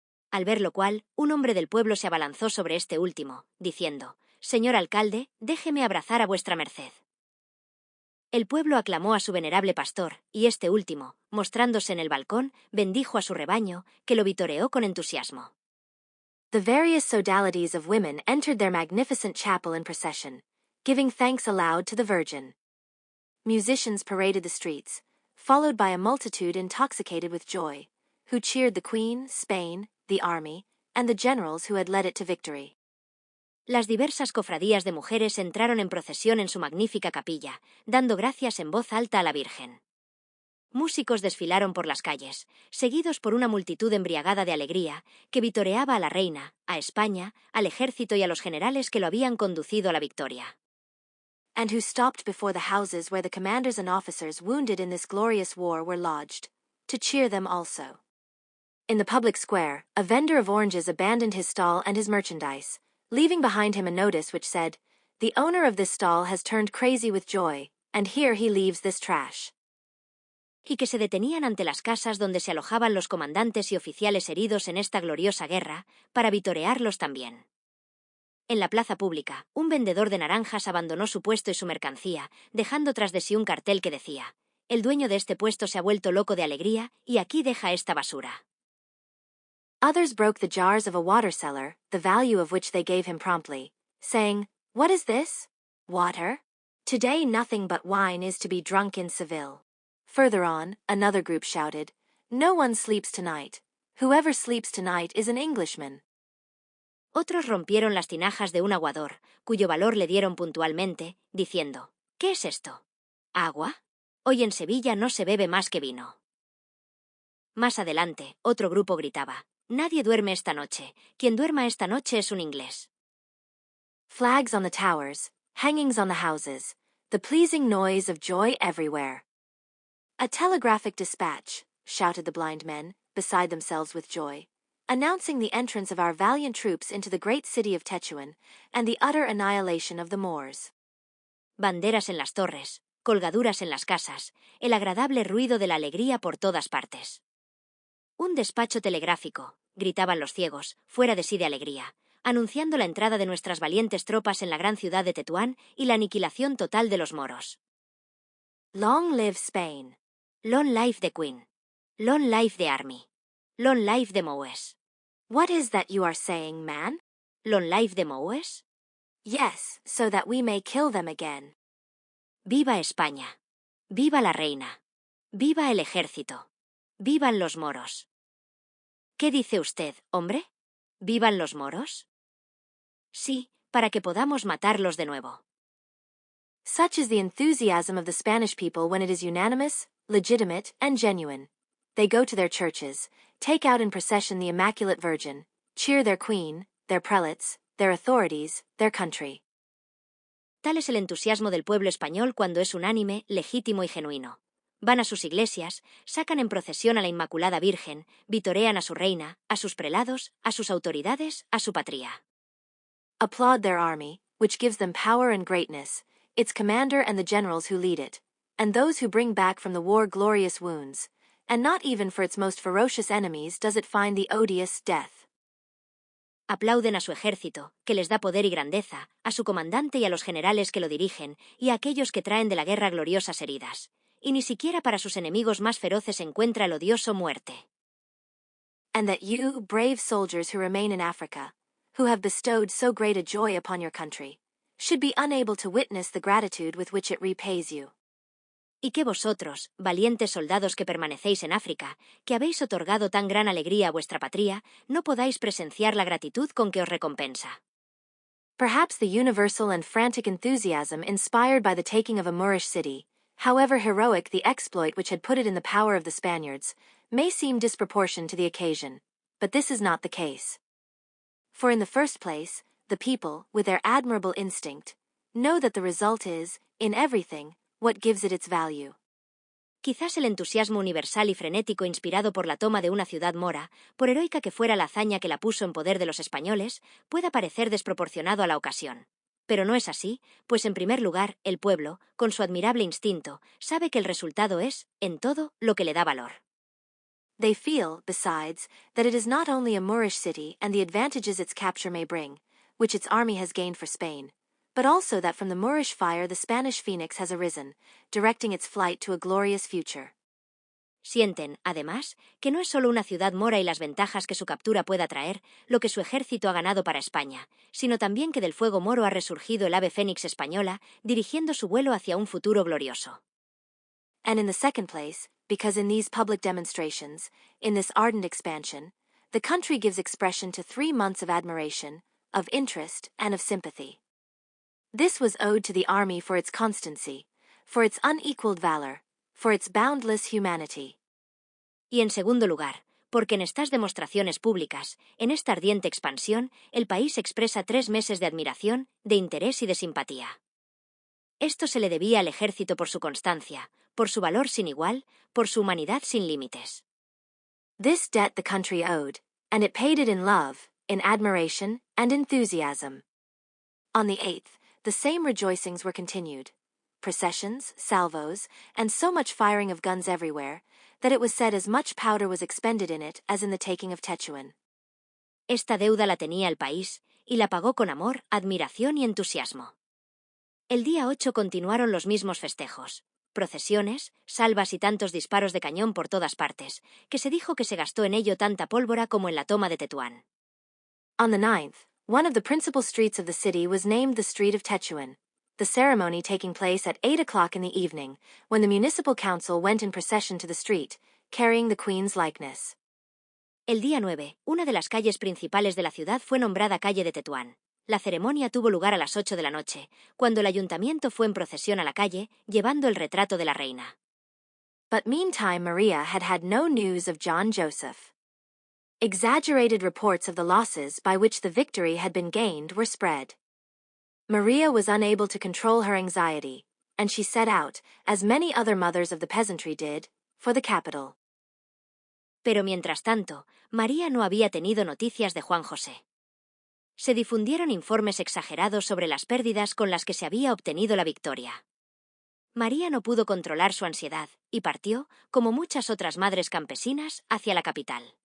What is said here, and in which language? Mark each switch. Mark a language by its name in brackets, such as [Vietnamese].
[Spanish] Al ver lo cual, un hombre del pueblo se abalanzó sobre este último, diciendo, «Señor alcalde, déjeme abrazar a vuestra merced». El pueblo aclamó a su venerable pastor, y este último, mostrándose en el balcón, bendijo a su rebaño, que lo vitoreó con entusiasmo. [English] The various sodalities of women entered their magnificent chapel in procession, giving thanks aloud to the Virgin. Musicians paraded the streets, followed by a multitude intoxicated with joy, who cheered the Queen, Spain, the army, and the generals who had led it to victory. [Spanish] Las diversas cofradías de mujeres entraron en procesión en su magnífica capilla, dando gracias en voz alta a la Virgen. Músicos desfilaron por las calles, seguidos por una multitud embriagada de alegría, que vitoreaba a la reina, a España, al ejército y a los generales que lo habían conducido a la victoria. [English] And who stopped before the houses where the commanders and officers wounded in this glorious war were lodged, to cheer them also. In the public square, a vendor of oranges abandoned his stall and his merchandise, leaving behind him a notice which said, "The owner of this stall has turned crazy with joy, and here he leaves this trash." [Spanish] Y que se detenían ante las casas donde se alojaban los comandantes y oficiales heridos en esta gloriosa guerra, para vitorearlos también. En la plaza pública, un vendedor de naranjas abandonó su puesto y su mercancía, dejando tras de sí un cartel que decía, «El dueño de este puesto se ha vuelto loco de alegría, y aquí deja esta basura». [English] Others broke the jars of a water seller, the value of which they gave him promptly, saying, "What is this? Water? Today nothing but wine is to be drunk in Seville." Further on, another group shouted, "No one sleeps tonight. Whoever sleeps tonight is an Englishman." [Spanish] Otros rompieron las tinajas de un aguador, cuyo valor le dieron puntualmente, diciendo, «¿Qué es esto? ¿Agua? Hoy en Sevilla no se bebe más que vino». Más adelante, otro grupo gritaba, «Nadie duerme esta noche. Quien duerma esta noche es un inglés». [English] Flags on the towers, hangings on the houses, the pleasing noise of joy everywhere. A telegraphic dispatch, shouted the blind men, beside themselves with joy, announcing the entrance of our valiant troops into the great city of Tetuan, and the utter annihilation of the Moors. [Spanish] Banderas en las torres, colgaduras en las casas, el agradable ruido de la alegría por todas partes. «Un despacho telegráfico», gritaban los ciegos, fuera de sí de alegría, anunciando la entrada de nuestras valientes tropas en la gran ciudad de Tetuán y la aniquilación total de los moros. [English] Long live Spain. Long life the Queen. Long life the Army. Long life the Moes. What is that you are saying, man? Long life the Moes? Yes, so that we may kill them again. [Spanish] Viva España. Viva la reina. Viva el ejército. Vivan los moros. ¿Qué dice usted, hombre? ¿Vivan los moros? Sí, para que podamos matarlos de nuevo. [English] Such is the enthusiasm of the Spanish people when it is unanimous, legitimate, and genuine. They go to their churches, take out in procession the Immaculate Virgin, cheer their queen, their prelates, their authorities, their country. [Spanish] Tal es el entusiasmo del pueblo español cuando es unánime, legítimo y genuino. Van a sus iglesias, sacan en procesión a la Inmaculada Virgen, vitorean a su reina, a sus prelados, a sus autoridades, a su patria. [English] Applaud their army, which gives them power and greatness, its commander and the generals who lead it, and those who bring back from the war glorious wounds, and not even for its most ferocious enemies does it find the odious death. [Spanish] Aplauden a su ejército, que les da poder y grandeza, a su comandante y a los generales que lo dirigen, y a aquellos que traen de la guerra gloriosas heridas. Y ni siquiera para sus enemigos más feroces encuentra el odioso muerte. [English] And that you, brave soldiers who remain in Africa, who have bestowed so great a joy upon your country, should be unable to witness the gratitude with which it repays you. [Spanish] Y que vosotros, valientes soldados que permanecéis en África, que habéis otorgado tan gran alegría a vuestra patria, no podáis presenciar la gratitud con que os recompensa. [English] Perhaps the universal and frantic enthusiasm inspired by the taking of a Moorish city, however heroic the exploit which had put it in the power of the Spaniards, may seem disproportioned to the occasion, but this is not the case. For in the first place, the people, with their admirable instinct, know that the result is, in everything, what gives it its value. [Spanish] Quizás el entusiasmo universal y frenético inspirado por la toma de una ciudad mora, por heroica que fuera la hazaña que la puso en poder de los españoles, pueda parecer desproporcionado a la ocasión. Pero no es así, pues en primer lugar, el pueblo, con su admirable instinto, sabe que el resultado es, en todo, lo que le da valor. [English] They feel, besides, that it is not only a Moorish city and the advantages its capture may bring, which its army has gained for Spain, but also that from the Moorish fire the Spanish phoenix has arisen, directing its flight to a glorious future. [Spanish] Sienten, además, que no es solo una ciudad mora y las ventajas que su captura pueda traer, lo que su ejército ha ganado para España, sino también que del fuego moro ha resurgido el ave fénix española, dirigiendo su vuelo hacia un futuro glorioso. [English] And in the second place, because in these public demonstrations, in this ardent expansion, the country gives expression to 3 months of admiration, of interest, and of sympathy. This was owed to the army for its constancy, for its unequaled valor, for its boundless humanity. [Spanish] Y en segundo lugar, porque en estas demostraciones públicas, en esta ardiente expansión, el país expresa 3 meses de admiración, de interés y de simpatía. Esto se le debía al ejército por su constancia, por su valor sin igual, por su humanidad sin límites. [English] This debt the country owed, and it paid it in love, in admiration, and enthusiasm. On the 8th, the same rejoicings were continued, processions, salvos, and so much firing of guns everywhere, that it was said as much powder was expended in it as in the taking of Tetuan. [Spanish] Esta deuda la tenía el país, y la pagó con amor, admiración y entusiasmo. El día 8 continuaron los mismos festejos, procesiones, salvas y tantos disparos de cañón por todas partes, que se dijo que se gastó en ello tanta pólvora como en la toma de Tetuán. [English] On the 9th, one of the principal streets of the city was named the Street of Tetuan, the ceremony taking place at 8 o'clock in the evening, when the municipal council went in procession to the street, carrying the Queen's likeness. [Spanish] El día 9, una de las calles principales de la ciudad fue nombrada calle de Tetuán. La ceremonia tuvo lugar a las 8 de la noche, cuando el ayuntamiento fue en procesión a la calle, llevando el retrato de la reina. [English] But meantime Maria had had no news of John Joseph. Exaggerated reports of the losses by which the victory had been gained were spread. Maria was unable to control her anxiety, and she set out, as many other mothers of the peasantry did, for the capital. [Spanish] Pero mientras tanto, María no había tenido noticias de Juan José. Se difundieron informes exagerados sobre las pérdidas con las que se había obtenido la victoria. María no pudo controlar su ansiedad y partió, como muchas otras madres campesinas, hacia la capital.